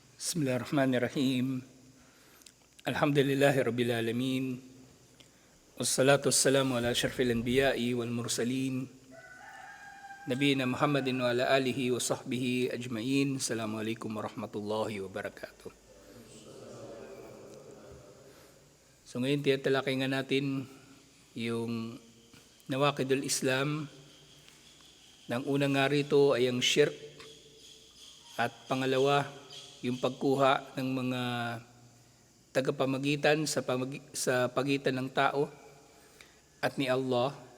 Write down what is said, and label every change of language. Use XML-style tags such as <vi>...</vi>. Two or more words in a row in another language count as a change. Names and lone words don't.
<ar>بسم الله الرحمن الرحيم. الحمد لله رب العالمين. والصلاة والسلام على أشرف الأنبياء والمرسلين. نبينا محمد وعلى آله وصحبه أجمعين. السلام عليكم ورحمة الله وبركاته.</ar> <tl>So ngayon tinatalakay nga natin yung</tl> <ar>نواقض الإسلام.</ar> <tl>Nang unang nga rito ay ang shirk at pangalawa yung pagkuha ng mga tagapamagitan sa pagitan ng tao at ni Allah.</tl>